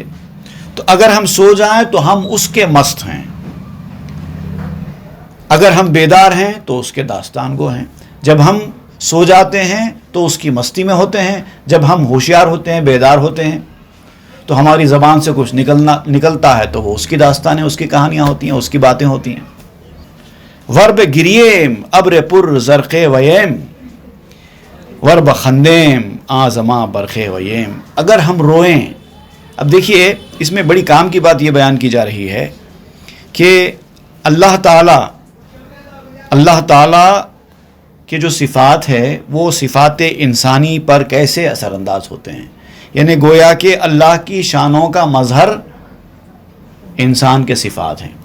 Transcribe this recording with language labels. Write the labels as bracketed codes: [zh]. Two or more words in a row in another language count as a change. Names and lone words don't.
[ur] تو اگر ہم سو جائیں تو ہم اس کے مست ہیں، اگر ہم بیدار ہیں تو اس کے داستان گو ہیں. جب ہم سو جاتے ہیں تو اس کی مستی میں ہوتے ہیں، جب ہم ہوشیار ہوتے ہیں، بیدار ہوتے ہیں تو ہماری زبان سے کچھ نکلتا ہے تو وہ اس کی داستان ہے، اس کی کہانیاں ہوتی ہیں، اس کی باتیں ہوتی ہیں. [fa] ورب گریم ابر پر زرق ویم ورب خندیم آزما برخ ویم. [ur] اگر ہم روئیں، اب دیکھیے اس میں بڑی کام کی بات یہ بیان کی جا رہی ہے کہ اللہ تعالیٰ کے جو صفات ہے وہ صفات انسانی پر کیسے اثر انداز ہوتے ہیں. یعنی گویا کہ اللہ کی شانوں کا مظہر انسان کے صفات ہیں.